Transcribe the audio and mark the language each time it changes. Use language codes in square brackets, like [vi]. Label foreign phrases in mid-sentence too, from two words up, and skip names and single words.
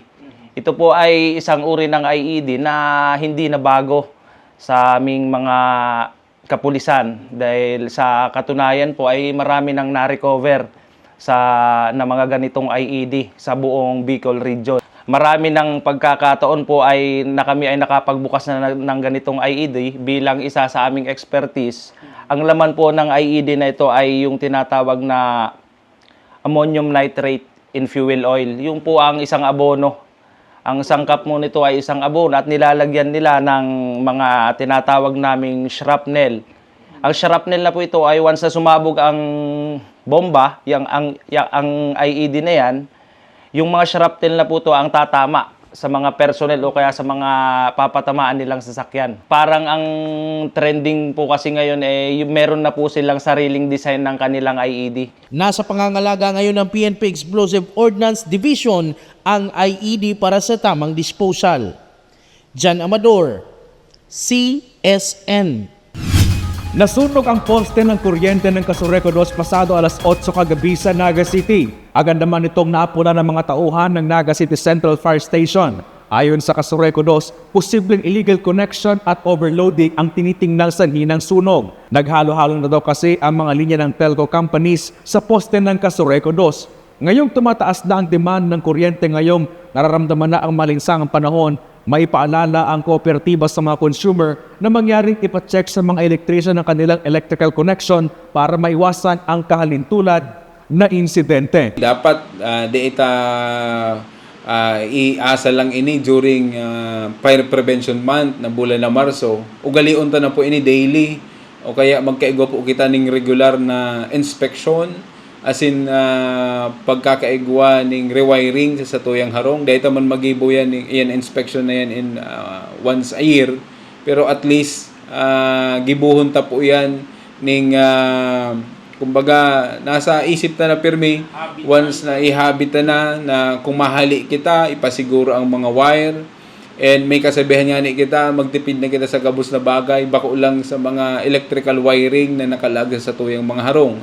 [tl] Ito po ay isang uri ng IED na hindi na bago sa aming mga kapulisan, dahil sa katunayan po ay marami nang na-recover na mga ganitong IED sa buong Bicol region. Marami ng pagkakataon po ay kami ay nakapagbukas na ng ganitong IED bilang isa sa aming expertise. Ang laman po ng IED na ito ay yung tinatawag na [en] ammonium nitrate in fuel oil. [tl] Yung po ang isang abono. Ang sangkap mo nito ay isang abono at nilalagyan nila ng mga tinatawag naming shrapnel. Ang shrapnel na po ito ay once na sumabog ang bomba, ang IED na yan, yung mga shrapnel na po ito ang tatama sa mga personnel o kaya sa mga papatamaan nilang sasakyan. Parang ang trending po kasi ngayon meron na po silang sariling design ng kanilang IED. Nasa pangangalaga ngayon ng PNP Explosive Ordnance Division ang IED para sa tamang disposal. Jan Amador, CSN. Nasunog ang poste ng kuryente ng Casureco 2 pasado alas 8 kagabi sa Naga City. Agad naman itong naapula ng mga tauhan ng Naga City Central Fire Station. Ayon sa Casureco 2, posibleng [en] illegal connection [tl] at overloading ang tinitingnang sanhi ng sunog. Naghalo-halo na daw kasi ang mga linya ng [en] telco companies [tl] sa poste ng Casureco 2. Ngayong tumataas na ang demand ng kuryente ngayong nararamdaman na ang malinsangang panahon, maipaalala ang kooperatiba sa mga consumer na mangyaring ipacheck sa mga elektrisyan ng kanilang [en] electrical connection [tl] para maiwasan ang kahalintulad na insidente. [bik] Dapat di ita iasa lang ini [en] during Fire Prevention Month [bik] na bulan na Marso. Ugalion ta na po ini daily o kaya magkaigo po kita ning regular na inspection [en] as in [bik] pagkakaigwa ning rewiring sa tuyang harong. Dahil man magibo yan, yan inspection na yan [en] in once a year. [bik] Pero [en] at least [bik] gibuhon ta po yan ning kumbaga nasa isip na pirmi once na ihabit na kung mahali kita ipasiguro ang mga wire and may kasabihan nga ni kita magtipid na kita sa gabos na bagay bako lang sa mga [en] electrical wiring [bik] na nakalagay sa tuyang mga harong.